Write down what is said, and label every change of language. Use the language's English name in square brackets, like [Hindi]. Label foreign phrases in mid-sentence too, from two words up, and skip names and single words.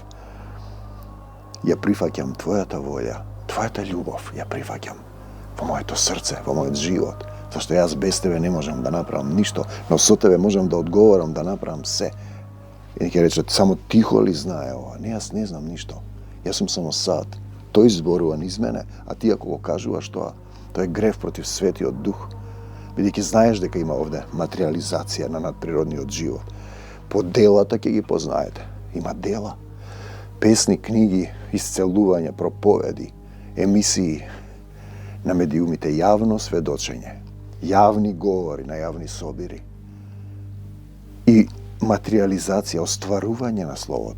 [Macedonian] Ја прифаќам твојата волја, твојата љубов, ја прифаќам во моето срце, во мојот живот, зашто јас без тебе не можам да направам ништо, но со тебе можам да одговорам, да направам се. И ќе рече, само тихо ли знае ова? Не, јас не знам ништо. Ја сом само сад. Той зборува низ мене, а ти ако го кажуваш тоа, тоа е грев против Светиот Дух. Бидејќи знаеш дека има овде материализација на надприродниот живот. По делата ќе ги познаете. Има дела. Песни, книги, исцелување, проповеди, емисии на медиумите, јавно сведочење, јавни говори на јавни собири и материализација, остварување на Словото.